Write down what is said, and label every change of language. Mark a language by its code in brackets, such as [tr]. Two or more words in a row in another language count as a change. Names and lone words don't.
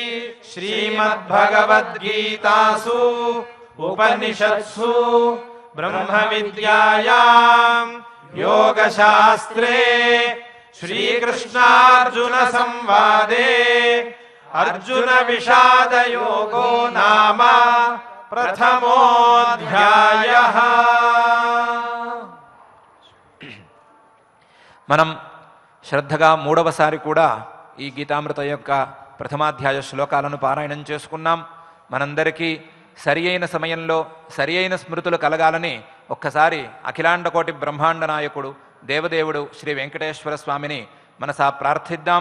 [sa] श्रीमद्भगवद्गीतासु उपनिषत्सु ब्रह्मविद्यायां योगशास्त्रे श्रीकृष्णार्जुन संवादे अर्जुन विषादयोगो नाम प्रथमोऽध्यायः। [te] మనం శ్రద్ధగా మూడవసారి కూడా ఈ గీతామృత యొక్క ప్రథమాధ్యాయ శ్లోకాలను పారాయణం చేసుకున్నాం. మనందరికీ సరి అయిన సమయంలో సరి అయిన స్మృతులు కలగాలని ఒక్కసారి అఖిలాండకోటి బ్రహ్మాండ నాయకుడు దేవదేవుడు శ్రీ వెంకటేశ్వర స్వామిని మనసా ప్రార్థిద్దాం.